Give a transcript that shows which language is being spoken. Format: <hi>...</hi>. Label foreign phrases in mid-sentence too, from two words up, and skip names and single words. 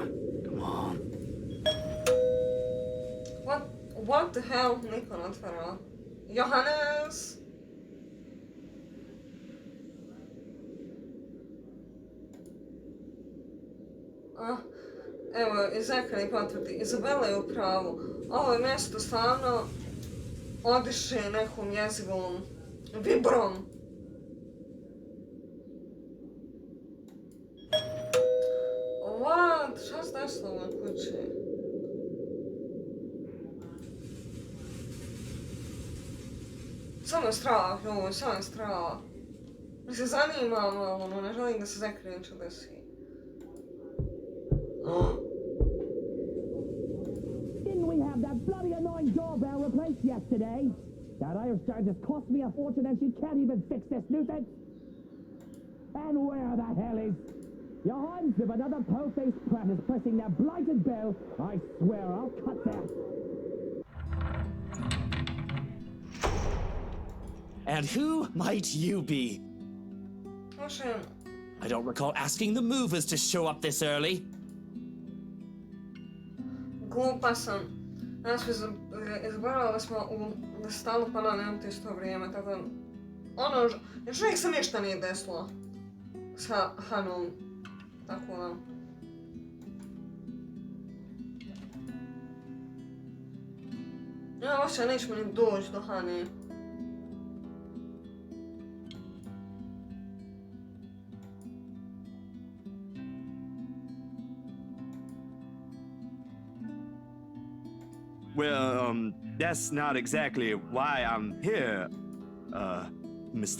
<en>Come on. What the hell?</en> <bs>Niko ne otvara. Johannes! Evo, Zachary potvrdi. Izabela je u pravu. Ovo je mjesto stvarno odiše nekom jezivom vibrom. Šta se desilo u ovoj kući? Samo je strah, ovo, samo je strah. Mi se zanimam, ali ne želim da se Zachary nešto desi.</bs> <en>Didn't we have that bloody annoying doorbell replaced yesterday? That Irish charge has cost me a fortune and she can't even fix this nuisance. And where the hell is... Johannes, if another po-faced prat is pressing that blighted bell, I swear I'll cut that. And who might you be? Proszę. I don't recall asking the movers to show up this early.</en> <bs>Glupa sam. Ja sam izgovorila da smo u stalno ponavljamo isto vrijeme, tako da... još uvijek se ništa nije desilo sa Hanom. Tako da... Ja ošće nećemo ni doći do Hane.</bs> <en>Well, that's not exactly why I'm here, Mr.</en>